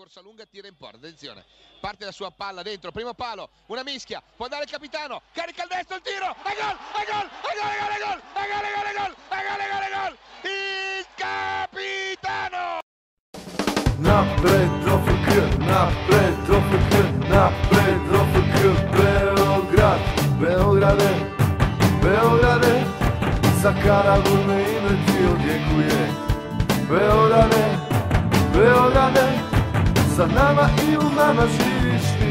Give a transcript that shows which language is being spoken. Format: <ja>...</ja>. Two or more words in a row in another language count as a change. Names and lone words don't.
<it>lunga, tira in porta, attenzione, parte la sua palla dentro, primo palo, una mischia, può andare il capitano, carica il destro, il tiro, e gol, e gol, e gol, e gol, e gol, e gol, e gol, e gol, e gol, e gol, e gol, il capitano!</it> <sr>Napred OFK, napred OFK, napred OFK, Beograd, Beograde, Beograde, za Karaburme ime ti odjekuje. Beograde, Beograde, za nama i u nama živiš ti.</sr>